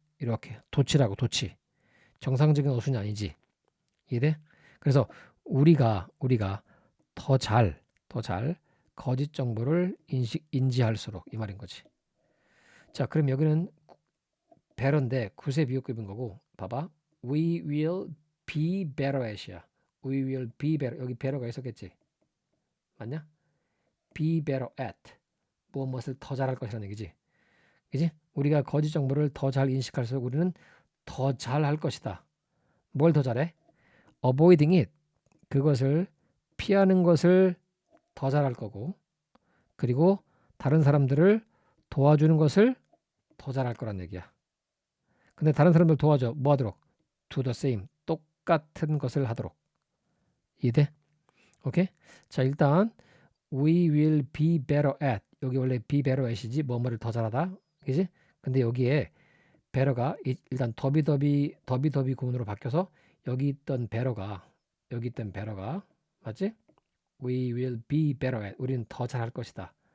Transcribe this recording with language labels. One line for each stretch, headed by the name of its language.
Korean: 이렇게 도치라고 도치. 정상적인 어순이 아니지. 이해돼? 그래서 우리가 더 잘 거짓 정보를 인지할수록 이 말인 거지. 자, 그럼 여기는 better인데 구세 비교급인 거고 봐봐.
English: We will be better at이야. We will be better.
Korean: 여기 better가 있었겠지. 맞냐?
English: be better at.
Korean: 무엇을 더 잘할 것이라는 얘기지. 그지? 우리가 거짓 정보를 더 잘 인식할수록 우리는 더 잘할 것이다. 뭘 더 잘해?
English: avoiding it.
Korean: 그것을 피하는 것을 더 잘할 거고 그리고 다른 사람들을 도와주는 것을 더 잘할 거란 얘기야. 근데 다른 사람들 도와줘. 뭐 하도록?
English: do the same.
Korean: 똑같은 것을 하도록. 이해돼? 오케이? 자, 일단
English: we will be better at.
Korean: 여기 원래
English: be better at
Korean: 이지 뭐뭐를 더 잘하다. 그지? 근데 여기에 better가 일단 더비 구문으로 바뀌어서 여기 있던 better가 맞지?
English: We will be better at.
Korean: 우리는 더 잘할 것이다.